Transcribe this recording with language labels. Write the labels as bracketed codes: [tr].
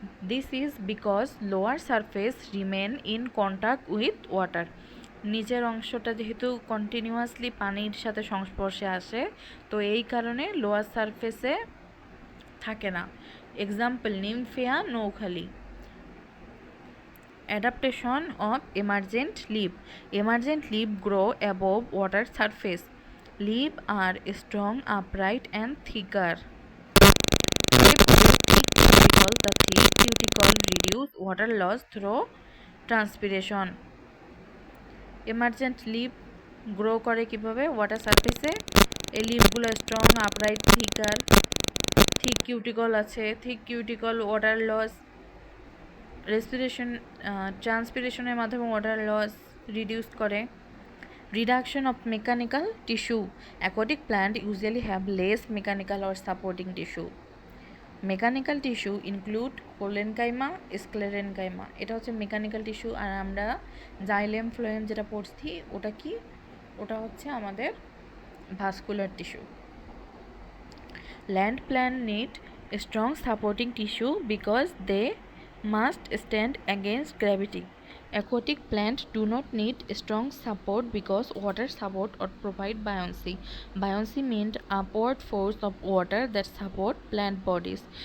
[en] this is because lower surface remain in contact with water, [bn] নিচের অংশটা যেহেতু continuously পানির সাথে সংস্পর্শে আসে, তো এই কারণে লোয়ার সারফেসে থাকে না। Example নিমফিয়া, নৌখালি। [en] Adaptation of emergent leaf, emergent leaf grow above water surface, leaf are strong, upright and thicker. If with thick cuticle, the thick cuticle reduce water loss through transpiration. [bn] Emergent leaf grow করে কিভাবে, water সারফেসে, এই লিফগুলো strong, upright, থিকার, thick cuticle আছে, thick cuticle water loss, respiration, ট্রান্সপিরেশনের মাধ্যমে water loss reduce করে। [en] Reduction of mechanical tissue, aquatic plant usually have less mechanical or supporting tissue. Mechanical tissue include collenchyma, sclerenchyma, [bn] এটা হচ্ছে [en] Mechanical tissue. [bn] আর আমরা xylem phloem যেটা পড়ছি ওটা কি, ওটা হচ্ছে আমাদের vascular tissue. [en] Land plant need strong supporting tissue because they must stand against gravity. Aquatic plants do not need strong support because water support or provide buoyancy. Buoyancy means upward force of water that support plant bodies.